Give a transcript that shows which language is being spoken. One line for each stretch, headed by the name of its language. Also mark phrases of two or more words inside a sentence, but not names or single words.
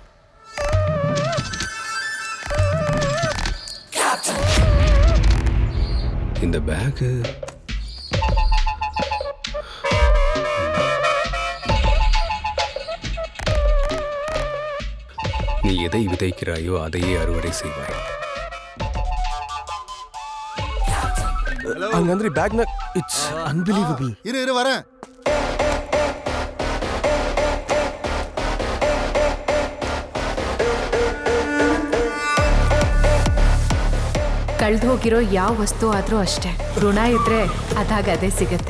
Tamil: இந்த பேகு நீ எதை விதைக்கிறாயோ அதையே அறுவடை செய்வாய்.
Kannada: ಹಂಗಂದ್ರೆ ಬ್ಯಾಗ್ನ
English: It's unbelievable.
Tamil: இரு வரேன்.
Kannada: ಕಳ್ದು ಹೋಗಿರೋ ಯಾವ ವಸ್ತು ಆದ್ರೂ ಅಷ್ಟೇ, ಋಣ ಇದ್ರೆ ಅದಾಗ ಅದೇ ಸಿಗತ್ತೆ.